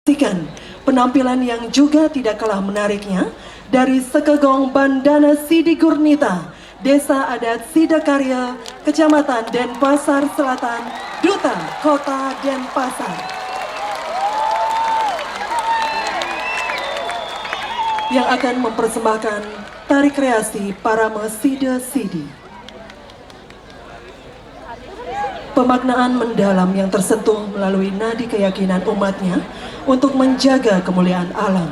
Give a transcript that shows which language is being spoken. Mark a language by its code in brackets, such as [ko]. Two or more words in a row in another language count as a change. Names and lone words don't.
[id] Saksikan penampilan yang juga tidak kalah menariknya dari Sekegong Bandana Sidi Gurnita, Desa Adat Sidakarya, Kecamatan Denpasar Selatan, Duta Kota Denpasar, yang akan mempersembahkan tari kreasi Parame Sida Sidi. Pemaknaan mendalam yang tersentuh melalui nadi keyakinan umatnya untuk menjaga kemuliaan alam.